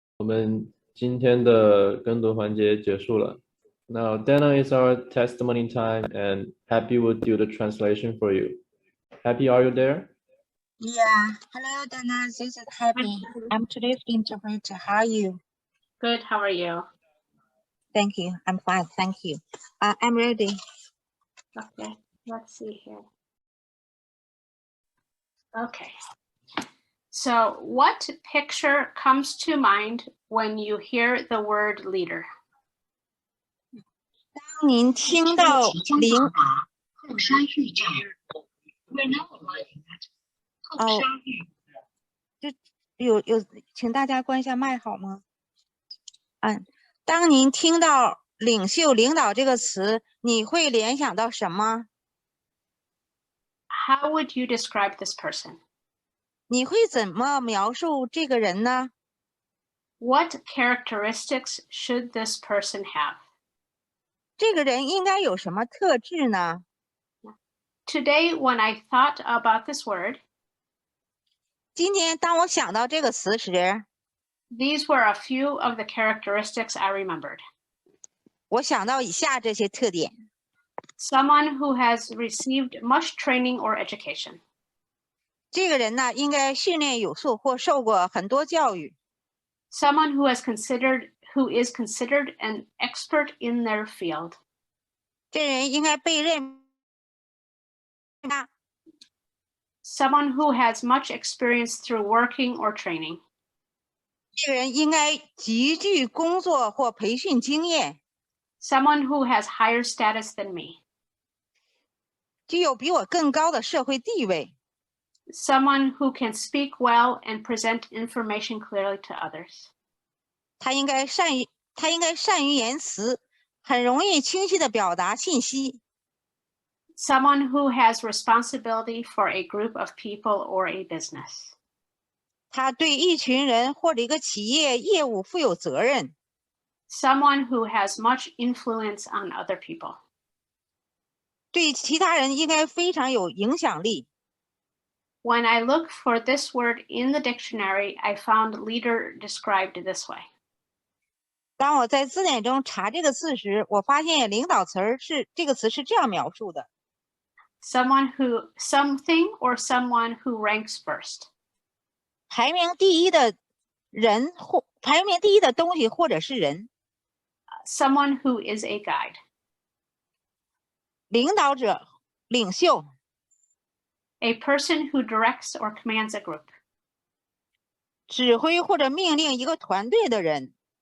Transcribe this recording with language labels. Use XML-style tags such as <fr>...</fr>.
<zh>们今天的跟读环节结束了。</zh> <en>Now, Dana is our testimony time, and Happy will do the translation for you. Happy, are you there? Yeah. Hello, Dana. This is Happy. I'm today's interpreter. How are you? Good. How are you? Thank you. I'm fine. Thank you. I'm ready. Okay. Let's see here. Okay. So, what picture comes to mind when you hear the word leader?</en> <zh>当您听到领后山峪站</zh> <en>We're now arriving at 后山峪。</en> <zh>请大家关一下麦好吗？当您听到领袖、领导这个词，你会联想到什么？</zh> <en>How would you describe this person?</en> <zh>你会怎么描述这个人呢？</zh> <en>What characteristics should this person have?</en> <zh>这个人应该有什么特质呢？</zh> <en>Today, when I thought about this word,</en> <zh>今天当我想到这个词时，</zh> <en>these were a few of the characteristics I remembered.</en> <zh>我想到以下这些特点。</zh> <en>Someone who has received much training or education.</en> <zh>这个人呢，应该训练有素或受过很多教育。</zh> <en>Someone who is considered an expert in their field.</en> <zh>这人应该被认。</zh> <en>Someone who has much experience through working or training.</en> <zh>这个人应该极具工作或培训经验。</zh> <en>Someone who has higher status than me.</en> <zh>具有比我更高的社会地位。</zh> <en>Someone who can speak well and present information clearly to others.</en> <zh>他应该善于言辞，很容易清晰地表达信息。</zh> <en>Someone who has responsibility for a group of people or a business.</en> <zh>他对一群人或者一个企业业务负有责任。</zh> <en>Someone who has much influence on other people.</en> <zh>对其他人应该非常有影响力。</zh> <en>When I look for this word in the dictionary, I found leader described this way.</en> <zh>当我在字典中查这个字时，我发现领导这个词是这样描述的：</zh> <en>Something or someone who ranks first.</en> <zh>排名第一的人或排名第一的东西或者是人。</zh> <en>Someone who is a guide.</en> <zh>领导者、领袖。</zh> <en>A person who directs or commands a group.</en> <zh>指挥或者命令一个团队的人。</zh>